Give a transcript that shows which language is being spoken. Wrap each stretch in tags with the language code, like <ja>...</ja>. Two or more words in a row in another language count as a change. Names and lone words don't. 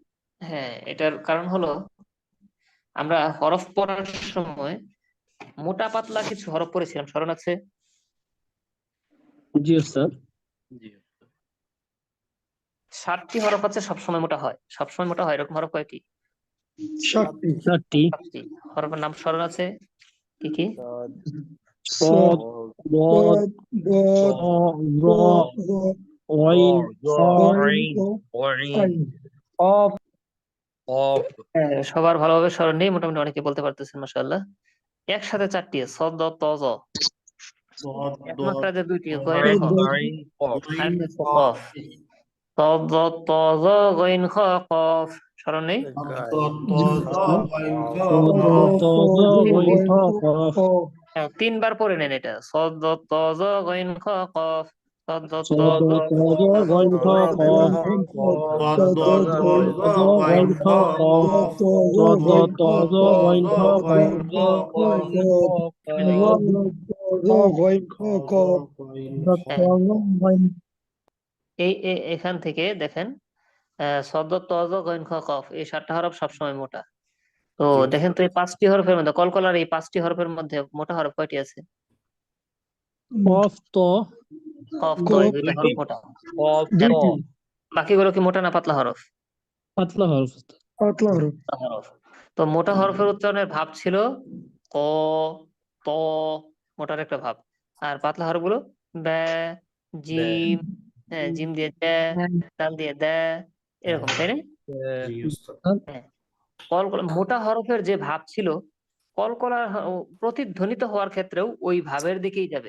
<bn>হ্যাঁ, এটার কারণ হলো আমরা হরফ পড়ার সময় মোটা পাতলা কিছু হরফ পড়েছিলাম, স্মরণ আছে? জি উস্তাদ। জি, 7টি হরফ আছে সবসময় মোটা হয়, সবসময় মোটা হয়, এরকম হরফ কয়টি? 7টি 7টি হরফের নাম স্মরণ আছে? কি কি?</bn> <ar>صاد ضاد ضاد ظ ظ غين غين</ar> <bn>ওয়াইন,</bn> <ar>قاف</ar> <bn>অফ, হ্যাঁ, সবার ভালোভাবে স্মরণ নেই, মোটামুটি অনেকে বলতে পারতেছেন, মাশাআল্লাহ। একসাথে 4টি, সদ দ ত জ। এক মাত্রা যে 2টি, গয়েন খ, আইন, অফ, আরেকটা হচ্ছে কফ। সদ দ ত জ গয়েন খ কফ, স্মরণ নেই? জি উস্তাদ</bn> <ar>صاد ضاد غين قاف</ar> <bn>3বার পড়ে নেন এটা, সদ দ ত জ গয়েন খ কফ, সদ দ ত</bn> <ar>صاد</ar> <bn>জ</bn> <ar>ضاد غين قاف صاد ضاد غين قاف صاد ضاد غين قاف غين قاف</ar> <bn>এখান থেকে দেখেন, সদ ত জ গয়েন খ কফ, এই 7টা হরফ সবসময় মোটা। তো দেখেন তো, এই 5টি হরফের মধ্যে, কলকলার এই 5টি হরফের মধ্যে মোটা হরফ কয়টি আছে?</bn> <ar>قاف طا</ar> <bn>কফ তো, এই 2টা হরফ মোটা। অফ, দুইটি বাকিগুলো কি মোটা না পাতলা হরফ? পাতলা হরফ পাতলা হরফ মোটা হরফ। তো মোটা হরফের উচ্চারণের ভাব ছিল ক, ত, মোটার একটা ভাব। আর পাতলা হরফগুলো ব্যা, জিম, হ্যাঁ, জিম দিয়ে দ্যা, দাল দিয়ে দ্যা, এরকম, তাই না? হ্যাঁ, মোটা হরফের যে ভাব ছিল, কলকলা প্রতিধ্বনিত হওয়ার ক্ষেত্রেও ওই ভাবের দিকেই যাবে।</bn>